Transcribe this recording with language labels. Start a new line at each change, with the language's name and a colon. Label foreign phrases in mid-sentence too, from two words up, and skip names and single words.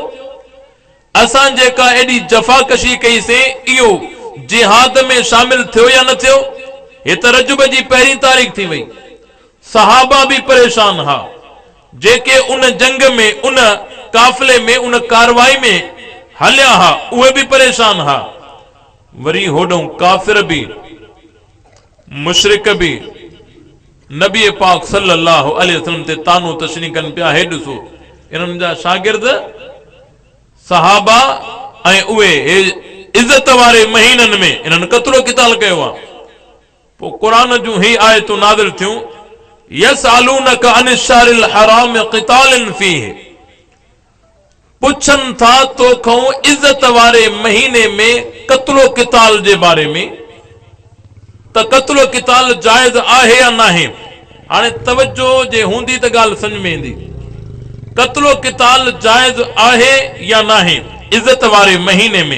Sindhi: असां जेका एॾी जफ़ाकशी कईसीं, इहो जिहाद में शामिल थियो या न थियो? हे त रजब जी पहिरीं तारीख़ थी वई। सहाबा भी परेशान हा, जेके उन जंग में, उन काफिले में, उन कारवाई में हलिया हा, उहे भी परेशान हा। वरी होॾों काफिर भी, मुशरिक भी नबी पाक सल्लल्लाहु अलैहि वसल्लम ते तानो तशनी कनि पिया। हे ॾिसो, इन्हनि जा शागिर्द सहाबा ऐं उहे इज़त वारे महीननि में इन्हनि कतलो क़िताल कयो आहे। पोइ क़ुरान जूं ही आयतूं नाज़िल थियूं,
Arabic: يسألونك عن الشهر الحرام قتال فيه.
Sindhi: पुछन था तोखों इज़्ज़त वारे महीने में कत्लो क़िताल जे बारे में, त कत्लो क़िताल जायज़ आहे या नाहे? हाणे तवज्जो जे हूंदी त ॻाल्हि समझ में ईंदी। कत्लो क़िताल जायज़ आहे या नाहे इज़्ज़त वारे महीने में?